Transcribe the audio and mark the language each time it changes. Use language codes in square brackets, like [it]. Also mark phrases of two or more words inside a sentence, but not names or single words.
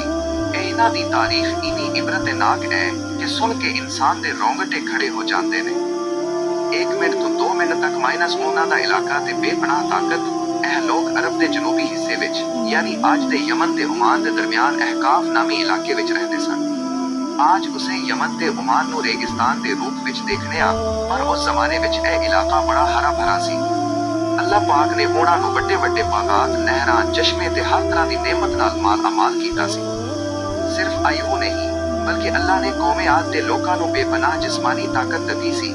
[pa] ਇਹਨਾਂ ਦੀ ਤਾਰੀਖ ਇੰਨੀ ਇਬਰਤਨਾਕ ਹੈ ਕਿ ਸੁਣ ਕੇ ਇਨਸਾਨ ਦੇ ਰੋਂਗਟੇ ਖੜੇ ਹੋ ਜਾਂਦੇ ਨੇ। 1 ਮਿੰਟ ਤੋਂ 2 ਮਿੰਟ ਤੱਕ ਮਾਈਨਸ ਉਹਨਾਂ ਦਾ ਇਲਾਕਾ ਤੇ ਬੇਪਨਾਹ ਤਾਕਤ। ਇਹ ਲੋਕ ਅਰਬ ਦੇ ਜਨੂਬੀ ਹਿੱਸੇ ਵਿੱਚ ਯਾਨੀ ਅੱਜ ਦੇ ਯਮਨ ਤੇ ਓਮਾਨ ਦੇ ਦਰਮਿਆਨ ਅਹਕਾਫ ਨਾਮੀ ਇਲਾਕੇ ਵਿੱਚ ਰਹਿੰਦੇ ਸਨ। ਅੱਜ ਉਸੇ ਯਮਨ ਤੇ ਓਮਾਨ ਨੂੰ ਰੇਗਿਸਤਾਨ ਕੇ ਰੂਪ ਵਿੱਚ ਦੇਖਣੇ ਆ, ਪਰ ਉਸ ਜ਼ਮਾਨੇ ਵਿੱਚ ਇਹ ਇਲਾਕਾ ਬੜਾ ਹਰਾ ਭਰਾ ਸੀ। ਅੱਲਾਹ ਪਾਕ ਨੇ ਉਨ੍ਹਾਂ ਨੂੰ ਵੱਡੇ ਵੱਡੇ ਬਾਗ਼ਾਤ, ਨਹਿਰਾਂ, ਚਸ਼ਮੇ ਤੇ ਹਰ ਤਰ੍ਹਾਂ ਕੀ ਨੇਮਤ ਨਾਲ ਮਾਲ ਅਮਾਲ ਕੀਤਾ ਸੀ। ਸਿਰਫ਼ ਆਯੂ ਨਹੀਂ ਬਲਕਿ ਅੱਲਾਹ ਨੇ ਕੌਮੇ ਆਦ ਦੇ ਲੋਕਾਂ ਨੂੰ ਬੇਪਨਾਹ ਜਿਸਮਾਨੀ ਤਾਕਤ ਦਿੱਤੀ ਸੀ।